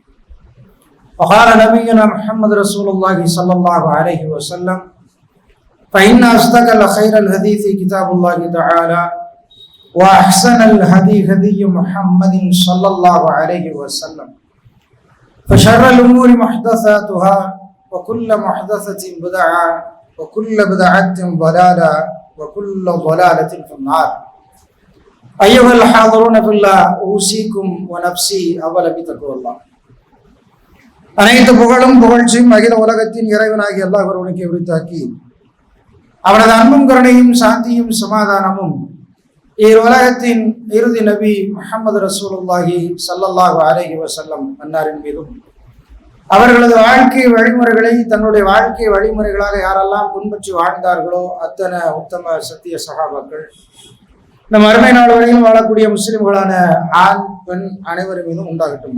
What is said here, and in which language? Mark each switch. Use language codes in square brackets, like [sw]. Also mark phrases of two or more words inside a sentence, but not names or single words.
[ar] وقال نبينا محمد رسول الله صلى الله عليه وسلم فإن أصدق خير الحديث كتاب الله تعالى وأحسن الهدي هدي محمد صلى الله عليه وسلم فشر الأمور محدثاتها وكل محدثة بدعة وكل بدعة ضلالة وكل ضلالة في النار. أيها الحاضرون في الله أوصيكم ونفسي أولا بتقوى الله. [ta] அனைத்து புகழும் புகழ்ச்சியும் அகில உலகத்தின் இறைவனாகி அல்லாஹ் ஒருவனுக்கு உரித்தாக்கி அவனது அன்பும் கருணையும் சாந்தியும் சமாதானமும் உலகத்தின் இறுதி நபி முஹம்மது [ar] رسول الله صلى الله عليه وسلم [ta] அன்னாரின் மீதும் அவர்களது வாழ்க்கை வழிமுறைகளை தன்னுடைய வாழ்க்கை வழிமுறைகளாக யாரெல்லாம் பின்பற்றி வாழ்ந்தார்களோ அத்தனை உத்தம சத்திய சஹாபாக்கள் நம் அருமை நாள் வரையில் வாழக்கூடிய முஸ்லிம்களான ஆண் பெண் அனைவரும் மீதும் உண்டாகட்டும்.